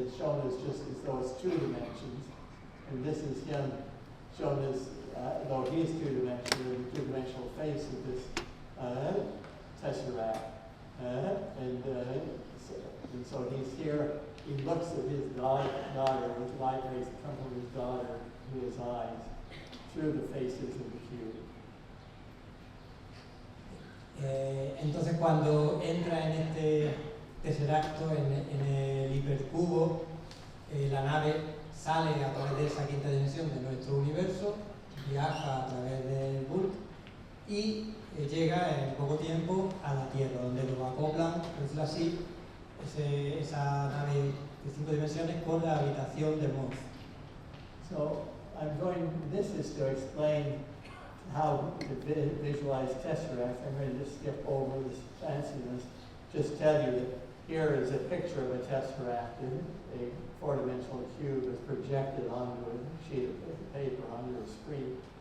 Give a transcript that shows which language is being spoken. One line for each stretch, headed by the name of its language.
English: It's shown as just as though it's 2 dimensions. And this is him shown as though he is 2-dimensional, the 2-dimensional face of this tesseract. And so he's here, he looks at his daughter with light rays that come from his daughter to his eyes through the faces of the cube.
Spanish: Entonces cuando entra en este tesseracto, en el hipercubo, la nave sale a través de esa 5ª dimensión de nuestro universo, viaja a través del bulk y llega en poco tiempo a la Tierra, donde lo acoplan, por decirlo así, esa nave de 5 dimensiones con la habitación de Moth.
English: So this is to explain how to visualize tesseracts. I'm going to just skip over this fanciness, just tell you that here is a picture of a tesseract. A 4-dimensional cube is projected onto a sheet of paper, onto a screen.